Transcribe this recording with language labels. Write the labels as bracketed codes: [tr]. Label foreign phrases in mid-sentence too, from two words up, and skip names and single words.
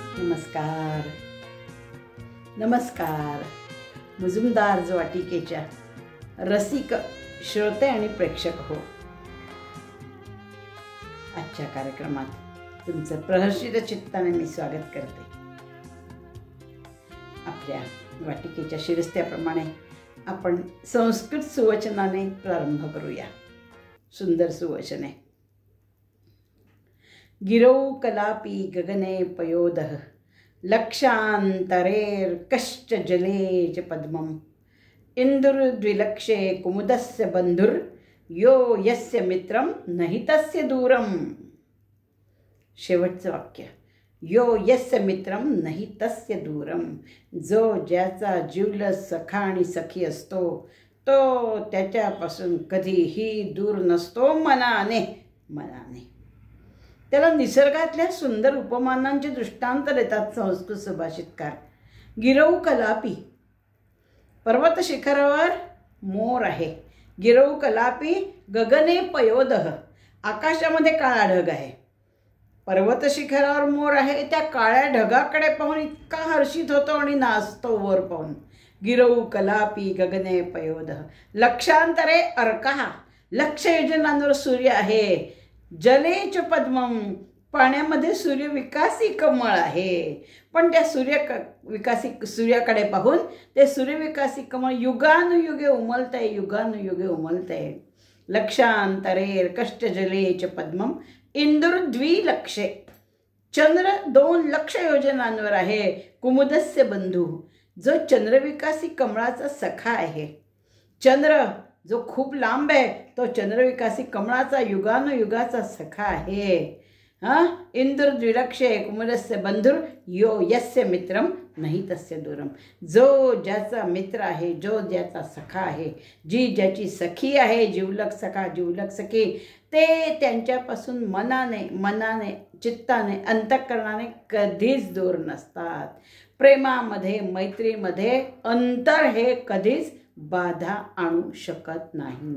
[mr] नमस्कार नमस्कार मुजुमदार वाटिकेच्या रसिक श्रोते आणि प्रेक्षक हो, आजच्या कार्यक्रमात तुमचं प्रहर्षित चित्ताने मी स्वागत करते. आपल्या वाटिकेच्या शिरस्त्याप्रमाणे आपण संस्कृत सुवचनाने प्रारंभ करूया. सुंदर सुवचने. [sa] गिरौ कलापी गगने पयोदः लक्षान्तरेर्कश्च जले च पद्मम् इन्दुर्द्विलक्षे कुमुदस्य बन्धुर् यो यस्य मित्रं नहि तस्य दूरम्. [mr] शेवटचं वाक्य. [sa] यो यस्य मित्रं नहि तस्य दूरम. [mr] जो ज्याचा जिवलग सखा आणि सखी असतो तो त्याच्यापासून कधीही दूर नसतो मनाने. त्याला निसर्गातल्या सुंदर उपमानांचे दृष्टांत देतात संस्कृत सुभाषितकार. [sa] गिरौ कलापी, [mr] पर्वत शिखरावर मोर आहे. [sa] गिरौ कलापी गगने पयोदः, [mr] आकाशामध्ये काळा ढग आहे. पर्वत शिखरावर मोर आहे, त्या काळ्या ढगाकडे पाहून इतका हर्षित होतो आणि नाचतो वर पाहून. [sa] गिरौ कलापी गगने पयोदः. लक्षांतरे अर्कः, [mr] लक्ष योजनांवर सूर्य आहे. [sa] जलेच पद्मम, [mr] पाण्यामध्ये सूर्यविकासी कमळ आहे. पण त्या सूर्याकडे पाहून ते सूर्यविकासी कमळ युगानुयुगे उमलतंय. [sa] लक्षांतरे कष्ट जलेच पद्मम इंदुर्द्विलक्षे, [mr] चंद्र 2 लक्ष योजनांवर आहे. [sa] कुमुदस्य बंधू, [mr] जो चंद्रविकासी कमळाचा सखा आहे. चंद्र जो खूप लांब आहे तो चंद्रविकासी कमळाचा युगानुयुगाचा सखा आहे. [sa] इंदुर्द्विलक्षे कुमुदस्य बंधुर यो यस्य मित्रम नहि तस्य दूरम. [mr] जो ज्याचा मित्र आहे, जो ज्याचा सखा आहे, जी ज्याची सखी आहे, जिवलग सखा जिवलग सखी, ते त्यांच्यापासून मनाने चित्ताने अंतःकरणाने कधीच दूर नसतात. प्रेमामध्ये मैत्रीमध्ये अंतर हे कधीच बाधा आणू शकत नाही.